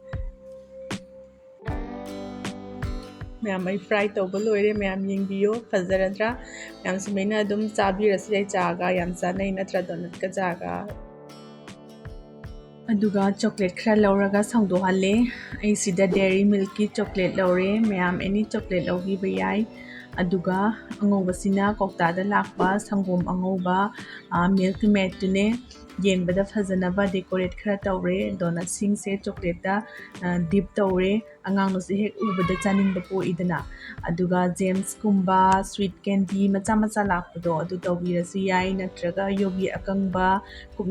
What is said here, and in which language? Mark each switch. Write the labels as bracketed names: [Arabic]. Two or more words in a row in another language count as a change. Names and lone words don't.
[Manipuri] ma'am ai fry tawba loire ma'am yengbiyo fazaradra ma'am sumaina adum chabirasi ai chaga yam chanai natra donut ka jaga aduga chocolate khara lawraga sangdohalle ai sida dairy milk ki chocolate lawre ma'am [English] any chocolate [Manipuri] lawgi bayai aduga angobasina kokta da lakpa sangom angoba milk maid tune yengbada fajanaba decorate khara tawre donut sing se chocolate da dip tawre ꯑꯉꯥꯡꯅꯁꯨ ꯍꯦꯛ ꯎꯕꯗ ꯆꯥꯅꯤꯡꯕ ꯄꯣꯛꯏꯗꯅ ꯑꯗꯨꯒ ꯖꯦꯝꯁꯀꯨꯝꯕ [English] sweet candy [Manipuri] ꯃꯆꯥ ꯃꯆꯥ ꯂꯥꯛꯄꯗꯣ ꯑꯗꯨ ꯇꯧꯕꯤꯔꯁꯨ ꯌꯥꯏ ꯅꯠꯇ꯭ꯔꯒ ꯌꯣꯕꯤ ꯑꯀꯪꯕ ꯀꯨꯞꯅ